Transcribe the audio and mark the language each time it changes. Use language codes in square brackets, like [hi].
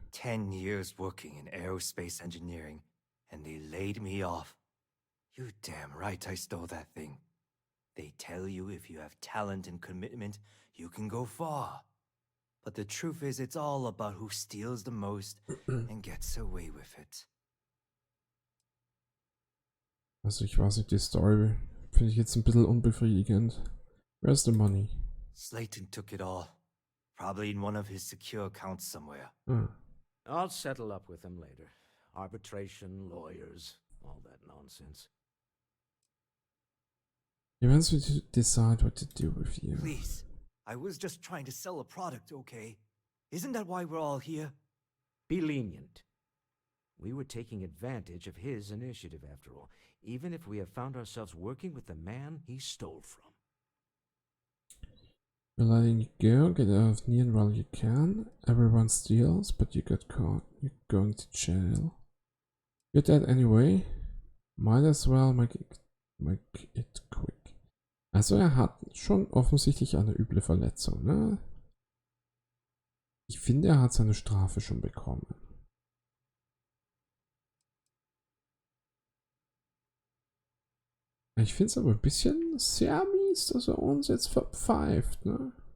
[en] 10 years working in aerospace engineering, and they laid me off. You damn right I stole that thing. They tell you if you have talent and commitment, you can go far. But the truth is, it's all about who steals the most and gets away with it. [de] Also ich weiß nicht, die Story finde ich jetzt ein bisschen unbefriedigend. [en] Where's the money? Slayton took it all. Probably in one of his secure accounts somewhere. I'll settle up with him later. Arbitration, lawyers, all that nonsense. He wants me to decide what to do with you. Please, I was just trying to sell a product, okay? Isn't that why we're all here? Be lenient. We were taking advantage of his initiative, after all, even if we have found ourselves working with the man he stole from. We're letting you go, get out of Neon while you can. Everyone steals, but you got caught. You're going to jail. You're dead anyway. Might as well make it quick. [de] Also er hat schon offensichtlich eine üble Verletzung, ne? Ich finde, er hat seine Strafe schon bekommen. Ich finde es aber ein bisschen sehr mies, dass er uns jetzt verpfeift, ne?